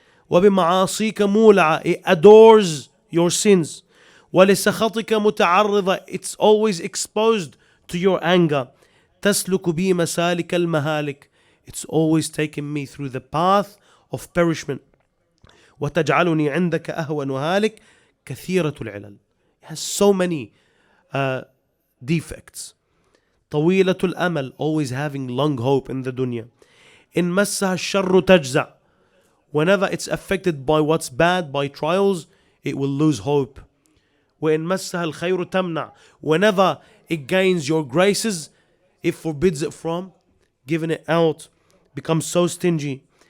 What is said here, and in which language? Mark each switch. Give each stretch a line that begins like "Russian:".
Arabic: وبمعاصيك مولعة.
English: It adores your sins.
Arabic: ولسخطك متعرضة.
English: It's always exposed to your anger.
Arabic: تسلك بي مسالك المهالك.
English: It's always taking me through the path of perishment.
Arabic: وتجعلني عندك أهون هالك كثيرة العلل.
English: It has so many defects.
Arabic: طويلة الأمل,
English: always having long hope in the dunya.
Arabic: إن مسها الشر تجزع.
English: Whenever it's affected by what's bad, by trials, it will lose hope.
Arabic: وإن مسها الخير تمنع.
English: Whenever it gains your graces, it forbids it from giving it out, becomes so stingy.